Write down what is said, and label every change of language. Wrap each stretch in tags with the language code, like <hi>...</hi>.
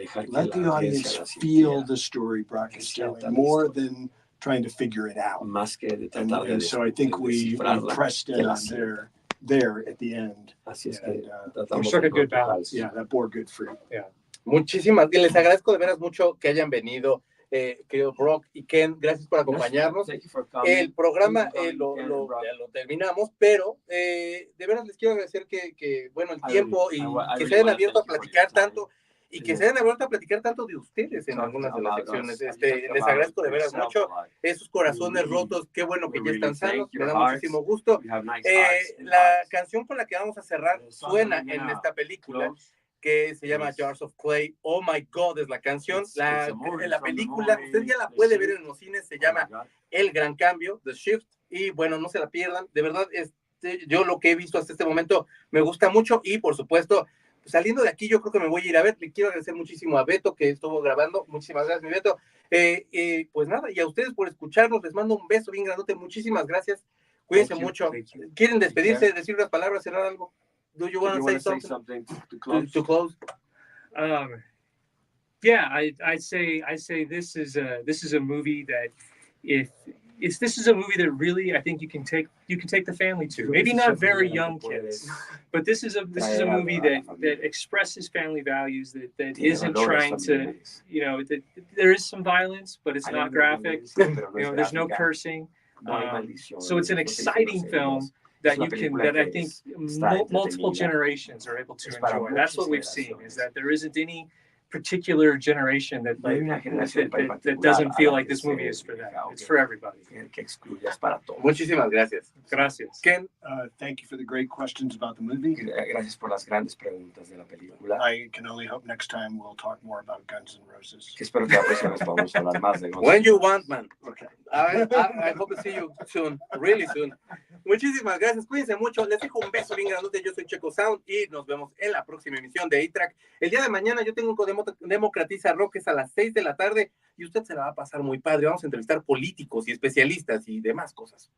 <en>Let the audience feel the story Brock is telling, more than trying to figure it out. And so I think we pressed in on there at the end. We struck a good balance. Yeah, that bore good fruit. Yeah.</en> <es>Muchísimas, les agradezco de veras mucho que hayan venido, querido Brock y Ken, gracias por acompañarnos. El programa lo terminamos, pero de veras les quiero agradecer que bueno, el tiempo y que se hayan abierto a platicar tanto. Y que se hayan abierto a platicar tanto de ustedes en algunas de las secciones. Les agradezco de veras mucho esos corazones rotos. Qué bueno que ya están sanos. Me da muchísimo gusto. La canción con la que vamos a cerrar suena en esta película que se llama Jars of Clay. Oh My God es la canción. La película, usted ya la puede ver en los cines, se llama El Gran Cambio, The Shift. Y bueno, no se la pierdan. De verdad, yo lo que he visto hasta este momento me gusta mucho y por supuesto, saliendo de aquí, yo creo que me voy a ir a ver. Le quiero agradecer muchísimo a Beto que estuvo grabando. Muchísimas gracias, mi Beto. Pues nada, y a ustedes por escucharnos. Les mando un beso bien grandote. Muchísimas gracias. Cuídense mucho. ¿Quieren despedirse, decir unas palabras, cerrar algo?</es> <en>Do you want to say something to close? Yeah, I'd say this is a movie that this is a movie that really I think you can take the family to. Maybe not very young kids, but this is a movie that expresses family values, that isn't trying to, there is some violence, but it's not graphic. There's no cursing. So it's an exciting film that I think multiple generations are able to enjoy. That's what we've seen, is that there isn't any particular generation that</en> <es>Hay</es> <en>like</en> <es>una generación</es> <en>that doesn't feel like this movie is for them. It's for everybody.</en> <es>Que excluyas para todos. Muchísimas gracias. Gracias. Ken,</es> <en>Thank you for the great questions about the movie.</en> <es>Gracias por las grandes preguntas de la película.</es> <en>I can only hope next time we'll talk more about Guns N' Roses.</en> <es>Que espero que la próxima vez podamos hablar más de Guns N'</es> <en>when you</en> <es>Roses.</es> <en>want, man. Okay. I hope to see you soon, really soon.</en> <es>Muchísimas gracias, cuídense mucho. Les dejo un beso bien grandote. Yo soy Checo Sound y nos vemos en la próxima emisión de A-Track. El día de mañana yo tengo un Democratiza Rock, es a las 6 de la tarde y usted se la va a pasar muy padre. Vamos a entrevistar políticos y especialistas y demás cosas.</es>